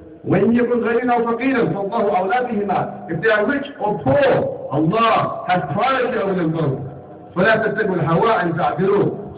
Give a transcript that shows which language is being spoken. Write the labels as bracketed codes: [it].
[en] When [ar] يكن غنيا أو فقيرا فالله أولى بهما. [en] If they are rich or poor, Allah has priority over them both. [ar] فلا تتبعوا الهوى أن تعدلوا.